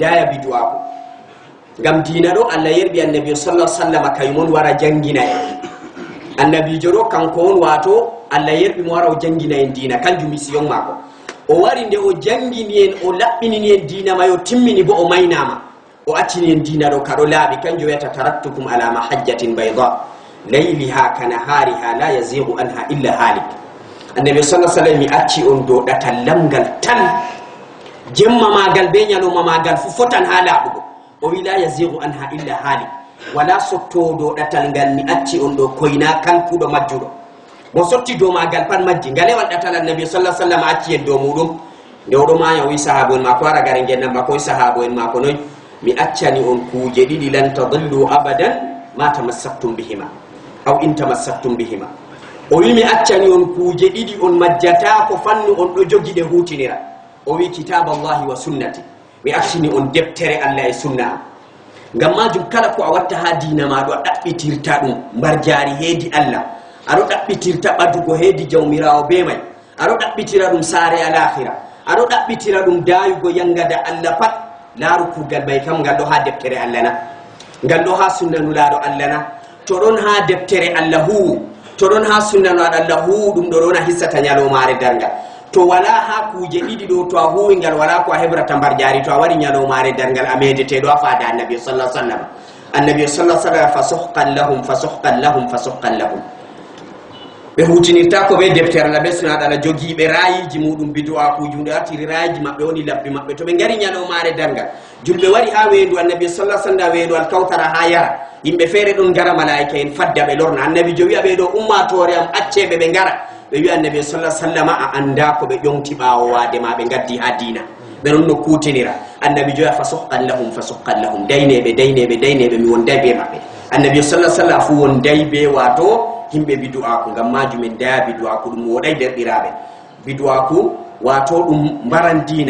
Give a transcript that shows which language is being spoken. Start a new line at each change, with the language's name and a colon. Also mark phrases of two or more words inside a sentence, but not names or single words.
Fula: daya bidu'aku ngam dina ɗo allah yerɓi annabi
Arabic: صلى سلم
Fula: kayumon wara jangina en annabijo ɗo kanko on wato allah yerɓi mo wara o jangina en dina kanjum mission mako o wari nde o jangini en o laɓɓinini en dina may o timmini bo o maynama o accini en dina ɗo kaɗo laaɓi kanjo wiyata
Arabic: تركتكم على المحجة البيضاء ليلها كنهارها لا يزيغ عنها إلا هالك.
Fula: Annabi
Arabic: صلى الله عليه وسلم
Fula: mi acci on do ɗatal lamgal tan jemma magal be ñalowma magal fu fotan ha laaɓugo o wi
Arabic: لا يزيغ عنها إلا هالك.
Fula: wala sottoɗo ɗatal ngal mi acci on ɗo koyna kankuɗo majjuɗo mo sotti dow magal pat majji ngalewal ɗatal annabi
Arabic: صلى الله عليه وسلم
Fula: acci en dow muɗum nde oɗo maya o wi sahaba en mako ara gare gennam mako wi sahaba en mako noy mi accani on kuuje ɗiɗi
Arabic: لن تضلوا أبدا ما تمسكتم بهما أو إن تمسكتم بهما
Fula: aw in tamassaktum bihima. o wi mi accani on kuuje ɗiɗi on majjata ko fannu on ɗo jogiɗe hutinira. o wi
Arabic: كتاب الله وسنتي
Fula: mi accini on deftere Allah e sunna. ngam majum kala ko a watta ha dina maɗo a ɗaɓɓitirta ɗum mbar jaari heedi Allah, aɗo ɗaɓɓitirta ɓadugo heedi jawmirawo be may, aɗo ɗaɓɓitira ɗum saare alakhira, aɗo ɗaɓɓitira ɗum dayugo yangada Allah pat. laaru kuugal may kam ngal ɗo ha deftere Allah na, ngal ɗo ha sunnanulaɗo Allah na. to ɗon ha deftere Allah hu, to ɗon ha sunnanulaɗo Allah hu, ɗum ɗo ɗon a hissata ñalowmare darngal. to wala ha kuuje ɗiɗi ɗo to a huwi ngal wala ko a heɓrata mbar jaari, to a waɗi ñalowmare darngal a medeteɗo a faada annabi
Arabic: صلى الله عليه وسلم. النبي صلى الله عليه وسلم فسحقا لهم فسحقا لهم فسحقا لهم fa suhqan lahum fa suhqan lahum.
Fula: ɓe hutinirta ko ɓe deftere Allah ɓe sunaɗo Allah jogiiɓe rayiji muɗum bidu'a kuji ɗum ɗe artiri rayiji maɓɓe woni labbi maɓɓe. to ɓe ngari ñalowmare darngal julɓe wari ha weedu annabi
Arabic: صلى الله عليه وسلم
Fula: weedu alkawtara ha yara, yimɓe feere ɗon ngara malaika en fadda ɓe lorna. annabi jo wi'a ɓe ɗo ummatore am acceɓe ɓe ngara. ɓe wi annabi
Arabic: صلى الله عليه وسلم
Fula: a anda ko ɓe ƴonti ɓawo wade ma ɓe gaddi ha dina, ɓe ɗon no kutinira. annabi joya
Arabic: فسحقا لهم فسحقا لهم,
Fula: dayneɓe mi wonday be maɓɓe. annabi
Arabic: صلى الله عليه وسلم
Fula: fu wonday be wato himɓe bidu'aku. ngam majum en daya bidu'aku ɗum woɗay derɗiraɓe. bidu'aku wato ɗum mbaran dina.